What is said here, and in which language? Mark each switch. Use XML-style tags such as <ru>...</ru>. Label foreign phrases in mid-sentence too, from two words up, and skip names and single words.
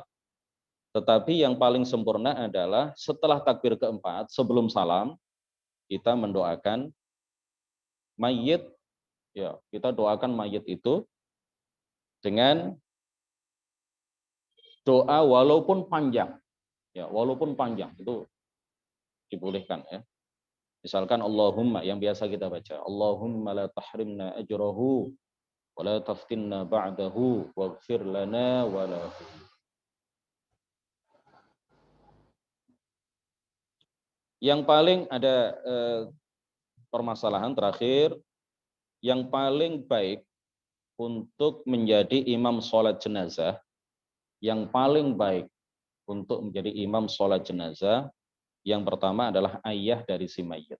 <id>Tetapi yang paling sempurna adalah setelah takbir keempat, sebelum salam, kita mendoakan mayit, ya, kita doakan mayit itu dengan doa walaupun panjang, ya, walaupun panjang itu dibolehkan, ya. Misalkan Allahumma yang biasa kita baca,</id> <ar>اللهم لا تحرمنا أجره ولا تفتنا بعده واغفر لنا وله.</ar> <id>Yang paling ada permasalahan terakhir, yang paling baik untuk menjadi imam sholat jenazah, yang paling baik untuk menjadi imam sholat jenazah, yang pertama adalah ayah dari si mayit.</id>